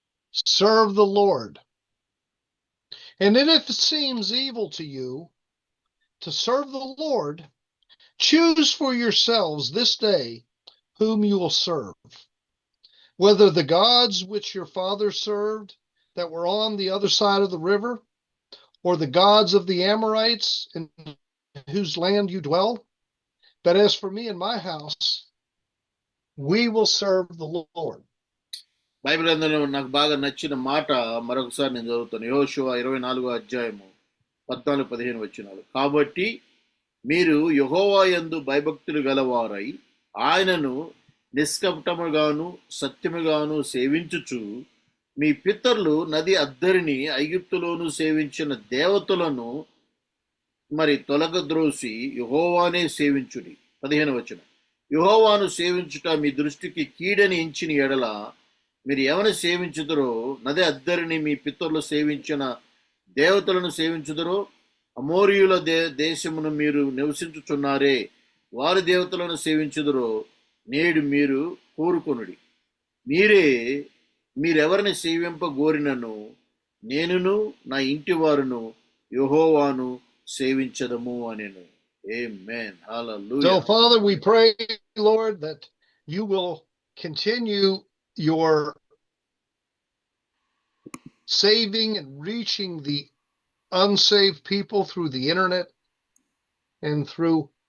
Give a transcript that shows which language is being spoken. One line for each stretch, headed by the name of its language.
English: Serve the Lord. And if it seems evil to you to serve the Lord, choose for yourselves this day whom you will serve, whether the gods which your fathers served that were on the other side of the river, or the gods of the Amorites in whose land you dwell. But as for me and my house, we will serve the Lord.
Telugu: Bible గ్రంథంలో నాకు బాగా నచ్చిన మాట మరొకసారి నేను చదువుతాను. యెహోషువ 24వ అధ్యాయము 14-15 వచనాలు. కాబట్టి మీరు యెహోవా యందు భయభక్తులు గలవారై ఆయనను నిష్కపటముగాను సత్యముగాను సేవించుచు, మీ పితరులు నది అద్దరిని ఐగుప్తులోను సేవించిన దేవతలను మరి తొలగద్రోసి యెహోవానే సేవించుడి. 15వ వచనం. యెహోవాను సేవించుట మీ దృష్టికి కీడని ఎంచిన ఎడల మీరు ఎవరిని సేవించుదరో, నది అద్దరిని మీ పితరులు సేవించిన దేవతలను సేవించుదరో, అమోరీయుల దేశమును మీరు నివసించుచున్నారే వారి దేవతలను సేవించుదరో నేడు మీరు కోరుకొనుడి. మీరెవరిని సేవింపగోరినను నేనును నా ఇంటి వారును యెహోవాను సేవించదము అనెను.
English: Amen. Hallelujah. So, Father, we pray, Lord, that you will continue your saving and reaching the unsaved people through the internet and through